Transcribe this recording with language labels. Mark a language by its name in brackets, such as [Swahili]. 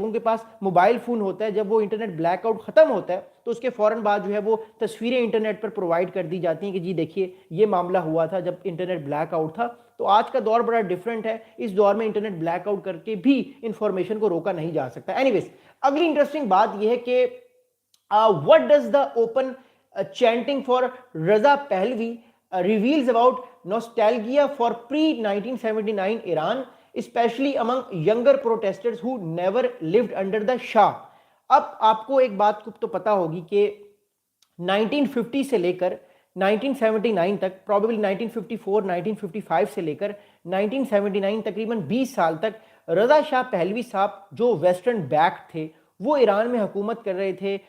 [Urdu] لوگوں کے پاس mobile phone ہوتا ہے، جب وہ انٹرنیٹ بلیک آؤٹ ختم ہوتا ہے تو اس کے فوراً بعد جو ہے وہ تصویریں انٹرنیٹ پر پرووائڈ کر دی جاتی ہیں کہ جی دیکھیے یہ معاملہ ہوا تھا جب انٹرنیٹ بلیک آؤٹ تھا. تو آج کا دور بڑا ڈیفرنٹ ہے. اس دور میں انٹرنیٹ بلیک آؤٹ کر کے بھی انفارمیشن کو روکا نہیں جا سکتا. [English] anyways, [Urdu] اگلی انٹرسٹنگ بات یہ ہے کہ [English] what does the open chanting for Raza Pahlavi reveals about nostalgia for pre-1979 Iran, especially among younger protesters who never lived under the Shah. [Urdu] اب آپ کو ایک بات تو پتا ہوگی کہ 1950 سے لے کر 1979 تک، پروبیبلی 1954 1955 سے لے کر 1979 تقریباً 20 سال تک رضا شاہ پہلوی صاحب جو ویسٹرن بیک تھے وہ ایران میں حکومت کر رہے تھے.